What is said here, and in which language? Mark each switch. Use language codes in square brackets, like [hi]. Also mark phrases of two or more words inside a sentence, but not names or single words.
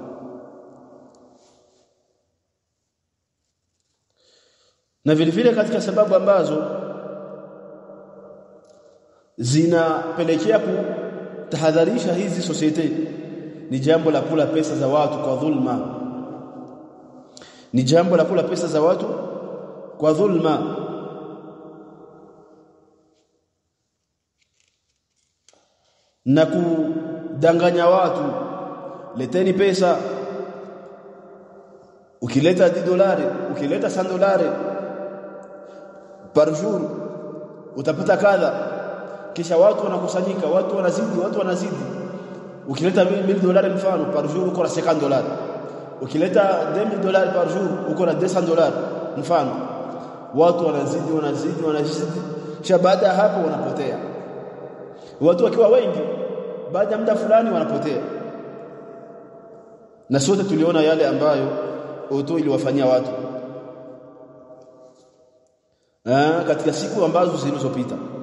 [sw] Na vile vile katika sababu ambazo zinapelekea kutahadharisha hizi society ni jambo la kula pesa za watu kwa dhulma, ni jambo la kula pesa za watu kwa dhulma. Na kudanganya watu, leteni pesa, ukileta $10 ukileta $100 [fr] par jour [sw] utapata kadha, kisha watu wanakusanyika, watu wanazidi. Ukileta $1000 mfano [fr] par jour [sw] uko na $50, ukileta $2000 [fr] par jour [sw] uko na $200 mfano. Watu wanazidi, kisha baada ya hapo wanapotea. Watu wakiwa wengi, baada ya muda fulani wanapotea. Na sote tuliona yale ambayo Oto iliwafanyia watu katika siku ambazo zilizopita.